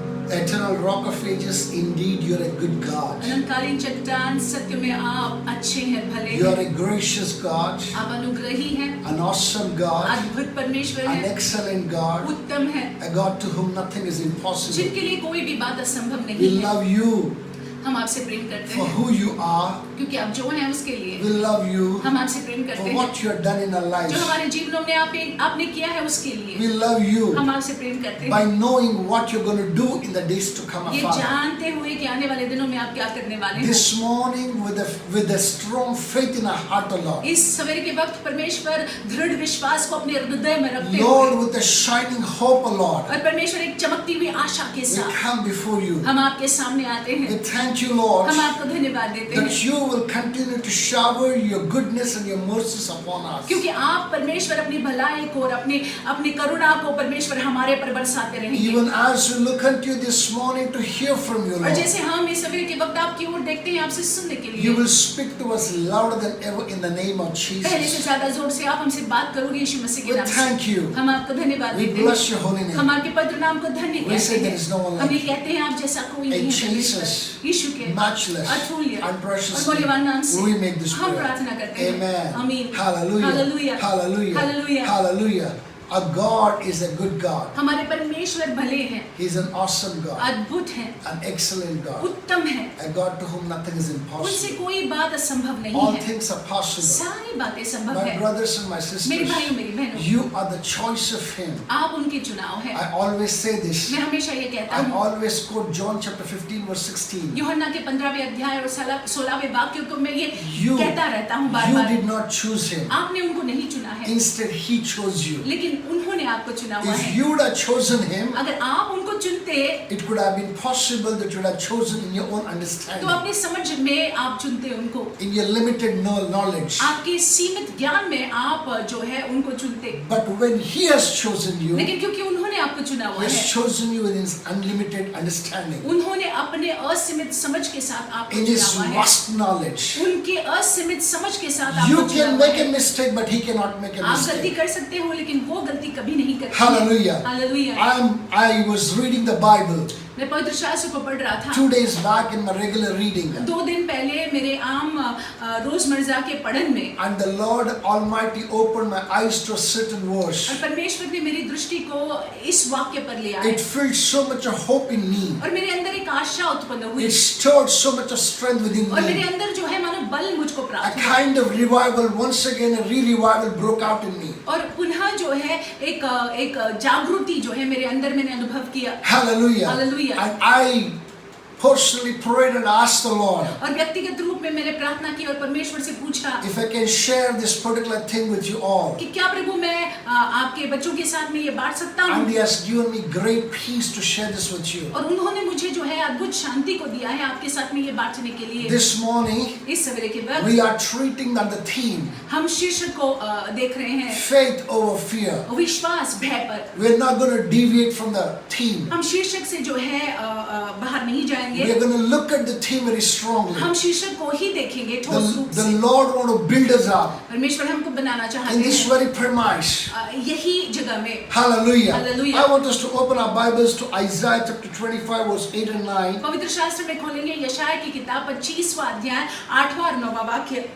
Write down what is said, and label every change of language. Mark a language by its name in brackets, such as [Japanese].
[English] eternal rock of ages, indeed you're a good God. [Hindi] अनंतकालीन चट्टान, सत्य में आप अच्छे हैं, भले [English] You are [Hindi] हैं। [English] a gracious God, [Hindi] आप अनुग्रही हैं, [English] an awesome God, [Hindi] अद्भुत परमेश्वर [English] an [Hindi] हैं, [English] excellent God, [Hindi] उत्तम हैं, [English] a God to whom nothing is impossible. [Hindi] जिनके लिए कोई भी बात असंभव [English] We [Hindi] नहीं है। [English] love you [Hindi] हम आपसे प्रेम करते [English] for [Hindi] हैं, [English] who you are. [Hindi] क्योंकि आप जो हैं उसके लिए। [English] We love you [Hindi] हम आपसे प्रेम [English] for [Hindi] करते हैं, [English] what you have done in our [Hindi] जो [English] lives. [Hindi] हमारे जीवनों में आपने किया है उसके लिए। [English] We love you [Hindi] हम आपसे प्रेम करते [English] by [Hindi] हैं, [English] knowing what you're going to do in the days to come, our [Hindi] ये [English] Father. [Hindi] जानते हुए कि आने वाले दिनों में आप क्या करने वाले हैं। [English] This morning, with a strong faith in our heart, O Lord. [Hindi] इस सवेरे के वक्त परमेश्वर दृढ़ विश्वास को अपने हृदय में रखते [English] Lord, [Hindi] हुए [English] with a shining hope, O Lord, [Hindi] और परमेश्वर एक चमकती हुई आशा के [English] we [Hindi] साथ [English] come before you. [Hindi] हम आपके सामने आते [English] We [Hindi] हैं। [English] thank you, Lord, [Hindi] हम आपको धन्यवाद देते [English] that [Hindi] हैं, [English] you will continue to shower your goodness and your mercies upon us. [Hindi] क्योंकि आप परमेश्वर अपनी भलाई को और अपनी करुणा को परमेश्वर हमारे पर बरसाते रहेंगे। [English] Even as we look unto you this morning to hear from you, [Hindi] और [English] Lord, [Hindi] जैसे हम इस सवेरे के वक्त आपकी ओर देखते हैं आपसे सुनने के [English] you [Hindi] लिए, [English] will speak to us louder than ever in the name of [Hindi] पहले से [English] Jesus. [Hindi] ज्यादा जोर से आप हमसे बात करोगे यीशु मसीह [English] We [Hindi] के नाम से। [English] thank you. [Hindi] हम आपको धन्यवाद [English] We [Hindi] देते [English] bless [Hindi] हैं, [English] your holy name. [Hindi] हम आपके पवित्र नाम को धन्य [English] We say [Hindi] कहते [English] there is no one [Hindi] हैं। [English] like [Hindi] हम ये [English] you. [Hindi] कहते हैं आप जैसा कोई [English] In [Hindi] नहीं है परमेश्वर। [English] Jesus' [Hindi] यीशु के [English] matchless [Hindi] अतुल्य [English] and precious [Hindi] और मूल्यवान नाम [English] name, [Hindi] से [English] we make this [Hindi] हम [English] prayer. [Hindi] प्रार्थना करते हैं। [English] Amen. [Hindi] आमीन। [English] Hallelujah. Hallelujah. Hallelujah. Hallelujah. Hallelujah. Our God is a good God. [Hindi] हमारे परमेश्वर भले हैं, [English] He is an awesome God, [Hindi] अद्भुत हैं, [English] an excellent God, [Hindi] उत्तम हैं, [English] a God to whom nothing is [Hindi] उनसे [English] impossible. [Hindi] कोई बात असंभव नहीं [English] All [Hindi] है, [English] things are possible. [Hindi] सारी बातें संभव [English] My [Hindi] है। [English] brothers and my [Hindi] मेरे [English] sisters, [Hindi] भाइयों मेरी बहनों, [English] you are the choice of Him. [Hindi] आप उनके चुनाव हैं। [English] I always say this. [Hindi] मैं हमेशा ये कहता [English] I [Hindi] हूँ, [English] always quote John chapter 15 verse 16. [Hindi] यूहन्ना के 15वें अध्याय और 16वें वाक्य को मैं ये [English] You, [Hindi] कहता रहता हूँ बार [English] you [Hindi] bar. [English] did not choose Him. [Hindi] आपने उनको नहीं चुना है, [English] Instead, He chose you. [Hindi] लेकिन उन्होंने आपको चुना हुआ [English] If [Hindi] है। [English] you would have chosen Him, [Hindi] अगर आप उनको चुनते [English] it could have been possible that you would have chosen in your own [Hindi] तो [English] understanding, [Hindi] अपनी समझ में आप चुनते उनको, [English] in your limited knowledge. [Hindi] आपके सीमित ज्ञान में आप जो है उनको चुनते। [English] But when He has chosen you, [Hindi] लेकिन क्योंकि उन्होंने आपको चुना [English] He [Hindi] हुआ [English] has [Hindi] है, [English] chosen you in His unlimited understanding, [Hindi] उन्होंने अपने असीमित समझ के साथ आपको [English] in [Hindi] चुना [English] His [Hindi] हुआ है। [English] vast knowledge. [Hindi] उनके असीमित समझ के साथ [English] You [Hindi] आपको चुना [English] can [Hindi] हुआ [English] make a [Hindi] है। [English] mistake, but He cannot make a [Hindi] आप गलती [English] mistake. [Hindi] कर सकते हो लेकिन वो गलती कभी नहीं करते। [English] Hallelujah. [Hindi] Hallelujah. [English] I was reading the Bible [Hindi] मैं पवित्र शास्त्र को पढ़ रहा था [English] 2 days back in my regular reading, [Hindi] 2 दिन पहले मेरे आम रोजमर्रा के पढ़न में, [English] and the Lord Almighty opened my eyes to a certain [Hindi] और [English] verse. [Hindi] परमेश्वर ने मेरी दृष्टि को इस वाक्य पर ले आया [English] It filled so much of hope in me. [Hindi] और मेरे अंदर एक आशा उत्पन्न हुई [English] It stirred so much of strength within [Hindi] और मेरे [English] me. [Hindi] अंदर जो है मानो बल मुझको [English] A [Hindi] प्राप्त हुआ [English] kind of revival, once again a re-revival broke out in me. [Hindi] और पुनः जो है एक जागृति जो है मेरे अंदर मैंने अनुभव किया। [English] Hallelujah. Hallelujah. And I personally prayed and asked the Lord [Hindi] और व्यक्तिगत रूप में मैंने प्रार्थना की और परमेश्वर से पूछा [English] if I can share this particular thing with you all. [Hindi] कि क्या प्रभु मैं आपके बच्चों के साथ में ये बांट सकता [English] And [Hindi] हूँ। [English] He has given me great peace to share this with you. [Hindi] और उन्होंने मुझे जो है अद्भुत शांति को दिया है आपके साथ में ये बांटने के लिए। [English] This morning, [Hindi] इस सवेरे के वक्त [English] we are treating on the theme [Hindi] हम शीर्षक को देख रहे हैं, [English] faith over fear. [Hindi] विश्वास भय पर। [English] We're not going to deviate from the theme. [Hindi] हम शीर्षक से जो है बाहर नहीं जाएंगे, [English] We're going to look at the theme very strongly. [Hindi] हम शीर्षक को ही देखेंगे ठोस रूप [English] The [Hindi] से। [English] Lord want to build us up [Hindi] परमेश्वर हमको बनाना चाहते [English] in this [Hindi] हैं [English] very premise. [Hindi] यही जगह में। [English] Hallelujah. Hallelujah. I want us to open our Bibles to Isaiah chapter 25 verse 8 and 9. [Hindi] पवित्र शास्त्र में खोलेंगे यशायाह की किताब 25वां अध्याय 8वां और 9वां वाक्य।